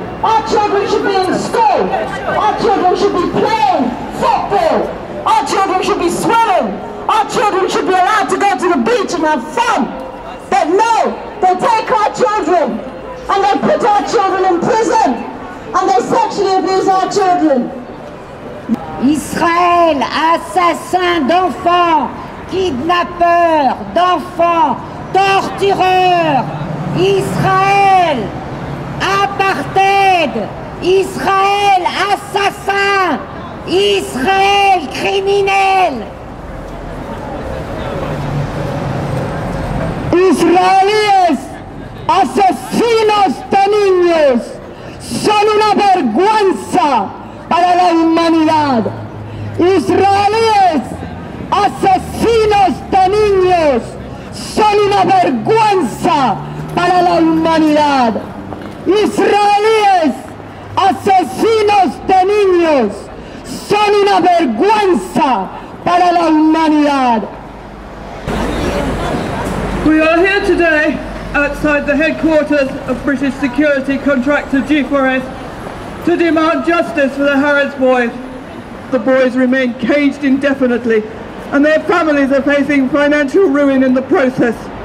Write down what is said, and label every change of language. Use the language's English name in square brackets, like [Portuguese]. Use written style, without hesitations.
[English] Our children should be in school. Our children should be playing football. Our children should be swimming. Our children should be allowed to go to the beach and have fun. But no, they take our children and they put our children in prison and they sexually abuse our children. [French] Israël, assassin d'enfants, kidnappeur d'enfants, tortureur. Israël, apartheid. Israël, assassin. Israël, criminel. [Spanish] Israelíes, asesinos de niños, son una vergüenza para la humanidad. Israelíes, asesinos de niños, son una vergüenza para la humanidad. Israelíes, asesinos de niños, son una vergüenza para la humanidad. [English] We are here today outside the headquarters of British security contractor G4S to demand justice for the Harrods boys. The boys remain caged indefinitely and their families are facing financial ruin in the process.